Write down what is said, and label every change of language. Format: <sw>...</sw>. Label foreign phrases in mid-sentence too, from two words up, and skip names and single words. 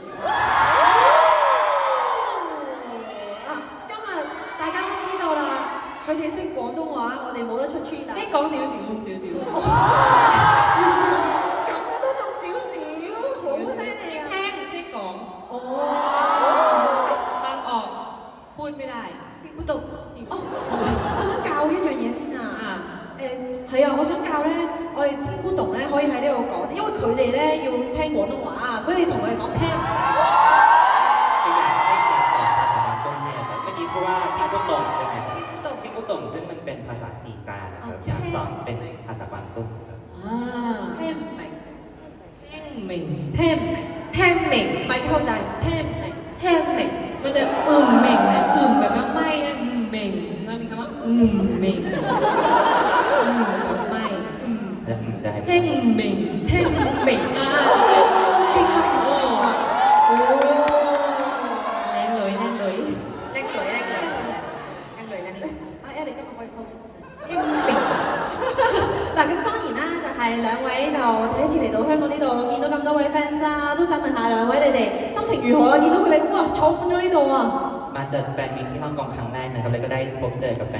<yue>今日大家都知道啦，佢哋識廣東話，我哋冇得出 treat 啦。講少少，咁都仲少少，好犀利啊！聽唔識講。哦，</yue> <th>ฟังออกพูดไม่ได้</th> <yue>聽不到。哦，我想教一樣嘢先啊。係啊，我想教咧，我哋聽不懂咧，可以喺呢度講，因為佢哋咧要聽廣東話啊，所以你同佢哋講聽。</yue> <th>คืออยากสอนภาษาบางต้นเนี่ยครับเมื่อกี้พูดว่าที่พุตงใช่ไหมครับที่พุตงซึ่งมันเป็นภาษาจีนกลางนะครับอยากสอนเป็นภาษาบางต้น</th> <yue>聽唔明，聽唔明，聽明，咪เข้าใจ，聽明。</yue> <th>มันจะเหม่งนะแบบว่าไม่นะเหม่งแล้วมีคำว่าเหม่งแบบไม่ แล้วจะให้</th> <yue>聽明聽明。勁啊！ โอ้</yue> <th>แรงเลย</th> <yue>叻女。啊，你今日可以收聽明。嗱，咁當然啦，就係兩位就第一次嚟到香港呢度，見到咁多位 fans 啦，都想問下兩位你哋心情如何啦？見到佢哋哇坐滿咗呢度啊！</yue> <th>มาจัดแฟนมีตที่ฮ่องกงครั้งแรกนะครับแล้วก็ได้พบเจอกับแฟน</th>